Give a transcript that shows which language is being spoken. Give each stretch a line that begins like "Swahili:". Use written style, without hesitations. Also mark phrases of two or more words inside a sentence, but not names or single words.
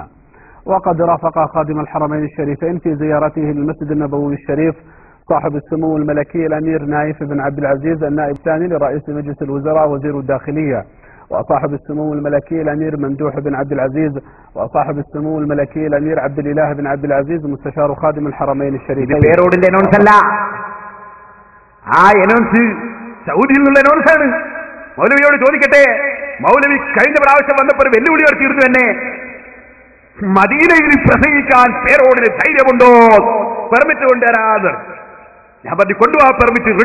Arabic: وقد رافق خادم الحرمين الشريفين في زيارته للمسجد النبوي الشريف صاحب السمو الملكي الأمير نايف بن عبد العزيز النائب الثاني لرئيس مجلس الوزراء وزير الداخلية، وصاحب السمو الملكي الأمير ممدوح بن عبد العزيز، وصاحب السمو الملكي الأمير عبد الإله بن عبد العزيز مستشار خادم الحرمين الشريفين.
Malayalam: സൗദിയിൽ നിന്നുള്ള അനൗൺസാണ്. മൗലവിയോട് ചോദിക്കട്ടെ, മൗലവി കഴിഞ്ഞ പ്രാവശ്യം വന്നപ്പോൾ വെല്ലുവിളി ഉയർത്തിയിരുന്നു തന്നെ, മദീനയിൽ പ്രസംഗിക്കാൻ പേരോടിന് ധൈര്യമുണ്ടോ? പെർമിറ്റ് കൊണ്ടുവരാതെ ഞാൻ പറഞ്ഞു കൊണ്ടുപോകാൻ പെർമിറ്റ് റെഡി.